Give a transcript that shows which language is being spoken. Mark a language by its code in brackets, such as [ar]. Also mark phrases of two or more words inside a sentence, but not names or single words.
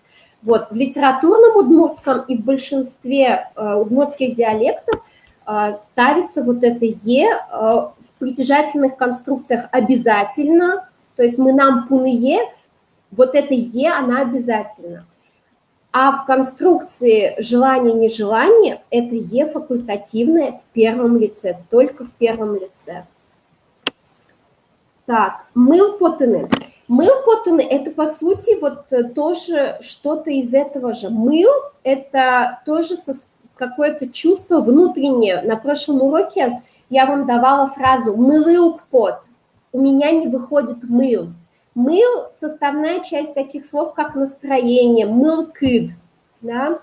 [ru] Вот, в литературном удмуртском и в большинстве удмуртских диалектов ставится вот это «е» в притяжательных конструкциях обязательно, то есть [udm] «мы нам пуные», [ru] вот это «е» она обязательно. А в конструкции желание-нежелание это «е» факультативное в первом лице, только в первом лице. Так, мыл-потыны. Мыл-потыны – это, по сути, вот тоже что-то из этого же. Мыл – это тоже какое-то чувство внутреннее. На прошлом уроке я вам давала фразу «мылыук-пот». У меня не выходит мыл. Мыл – составная часть таких слов, как настроение, мылкыд, да?